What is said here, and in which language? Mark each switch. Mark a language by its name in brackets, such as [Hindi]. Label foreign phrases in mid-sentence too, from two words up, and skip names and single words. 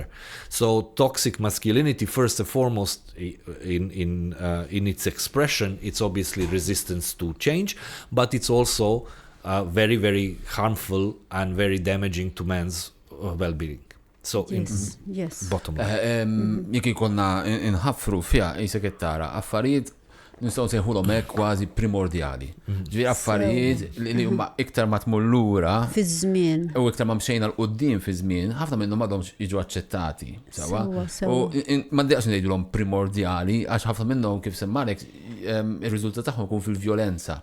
[English] So toxic masculinity, first and foremost, in its expression, it's obviously resistance to change, but it's also very, very harmful and very damaging to man's well-being. So yes. Bottom line. [Maltese] Jekk ikollna inħaffru fiha isek tara affarijiet nistgħu nsejħulhom hekk kważi primordjali. Ġifieri affarijiet li huma iktar ma tmur lura fiż-żmien. U iktar ma mxejna l-qudiem fi żmien, ħafna minnhom m'għadhomx jiġu aċċettati. U ma ndejqx ngħidulhom primordjali għax ħafna minnhom kif semmalek ir-riżultat tagħhom ikun fil-vjolenza.